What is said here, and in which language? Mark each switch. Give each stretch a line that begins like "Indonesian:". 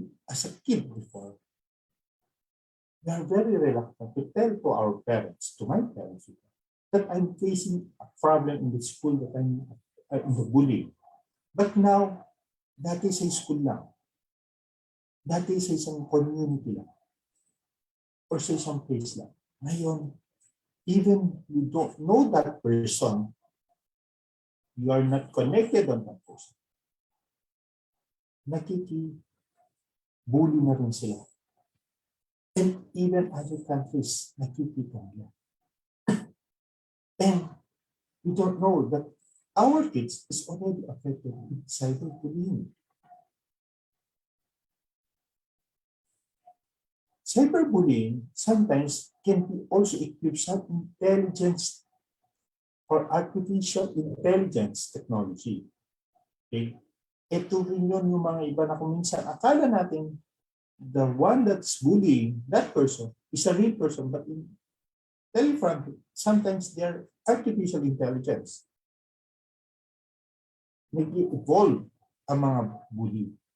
English: As a kid before, we are very reluctant to tell to our parents, to my parents, that I'm facing a problem in the school, that I'm in the bullying. But now,
Filipino: dati sa school lang. Dati sa isang community lang. Or sa isang place lang. Ngayon,
English: even you don't know that person, you are not connected on that person.
Filipino: Nakiki-bully na rin sila.
English: And even other countries,
Filipino: nakikita nila.
English: And we don't know that our kids is already affected with cyberbullying. Cyberbullying sometimes can be also equipped some intelligence or artificial intelligence technology. Okay?
Filipino: Ito rin yun yung mga iba na kung minsan akala natin
English: the one that's bullying that person is a real person, but in telefront, sometimes they're artificial intelligence.
Filipino: Nag-evolve ang mga bully.